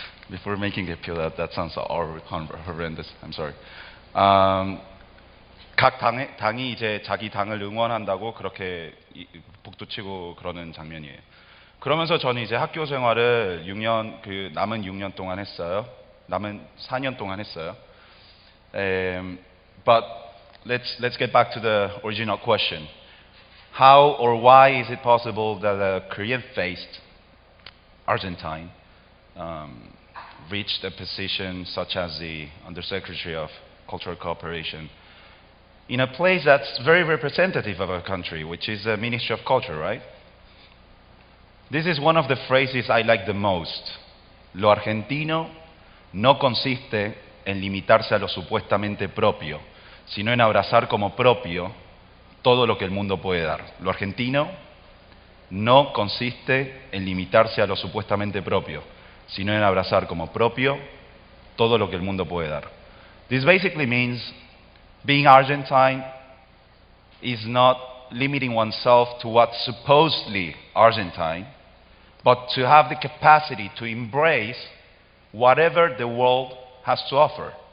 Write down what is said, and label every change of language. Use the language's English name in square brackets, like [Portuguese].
[English] Before making 개표, that sounds horrendous. I'm sorry. [Korean] 각 당이 이제 자기 당을 응원한다고 그렇게 복도치고 그러는 장면이에요. 그러면서 저는 이제 학교 생활을 6년, 그 남은 6년 동안 했어요. 남은 4년 동안 했어요. [English] But let's get back to the original question. How or why is it possible that a Korean-faced Argentine reached a position such as the Undersecretary of Cultural Cooperation in a place that's very representative of our country, which is the Ministry of Culture, right? This is one of the phrases I like the most. [Spanish] Lo argentino no consiste en limitarse a lo supuestamente propio, sino en abrazar como propio todo lo que el mundo puede dar. Lo argentino no consiste en limitarse a lo supuestamente propio, sino en abrazar como propio todo lo que el mundo puede dar. [English] This basically means being Argentine is not limiting oneself to what's supposedly Argentine, but to have the capacity to embrace whatever the world has to offer.